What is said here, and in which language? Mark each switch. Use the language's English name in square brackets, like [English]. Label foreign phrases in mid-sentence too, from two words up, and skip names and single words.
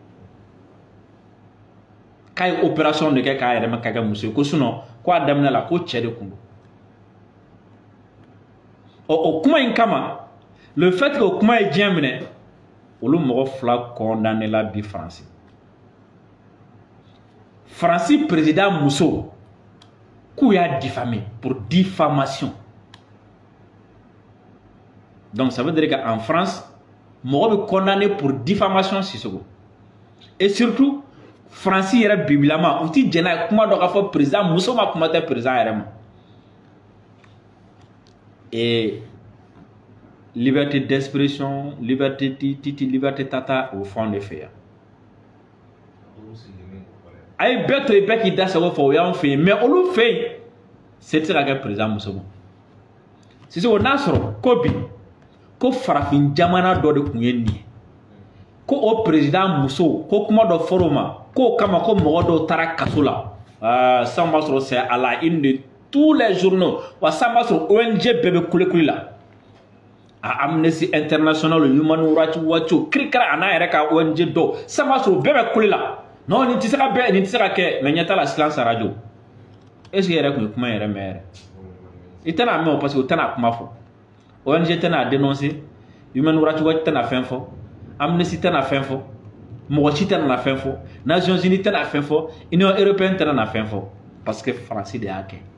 [Bambara] k'a ye opération de kɛ k'a yɛrɛ k'a kɛ muso ye ko sinon ko a daminɛ la ko cɛ de kun don o kuma in kama [French] le fait que [Bambara] o kuma ye diɲɛ minɛ olu mɔgɔ fila condamné la bi France France président muso k'u y'a diffamé [French] pour diffamation donc ça veut dire qu'en France [Bambara] mɔgɔ bɛ [French] condamné pour diffamation [Bambara] Sissoko et surtout France yɛrɛ bibilama u ti jɛn n'a ye kuma dɔ k'a fɔ président muso ma kuma tɛ président yɛrɛ ma [French] et liberté d'expression liberté titi liberté tata au fond de [Bambara] fɛ yan a ye bɛɛ to yen bɛɛ k'i da sago fɔ o y'anw fɛ yen mais olu fɛ yen se tɛ se ka kɛ président muso ma Sissoko n'a sɔrɔ ko bi ko farafin jamana dɔ de tun ye nin ye ko o président muso ko kuma dɔ fɔra o ma ko kama ko mɔgɔ dɔw taara kaso la ça b'a sɔrɔ [French] c'est à la une de tous les journaux [Bambara] wa ça b'a sɔrɔ ONG bɛɛ bɛ kule la a Amnesty International Human Rights Watch kirikara a n'a yɛrɛ ka ONG dɔw ça b'a sɔrɔ bɛɛ bɛ kule la non nin tɛ se ka bɛɛ nin tɛ se ka kɛ mais ɲɛ t'a la [French] silence radio [Bambara] est-ce que yɛrɛ tun ye kuma yɛrɛ mɛn yɛrɛ i tɛna mɛn o [French] parce que [Bambara] o tɛna kuma fɔ ONG tɛna dénoncer Human Rights Watch tɛna fɛn fɔ Amnesty tɛna fɛn fɔ mɔgɔ si tɛna fɛn fɔ Nations Unies tɛna fɛn fɔ Union Européenne tɛna fɛn fɔ [French] parce que [Bambara] France de y'a kɛ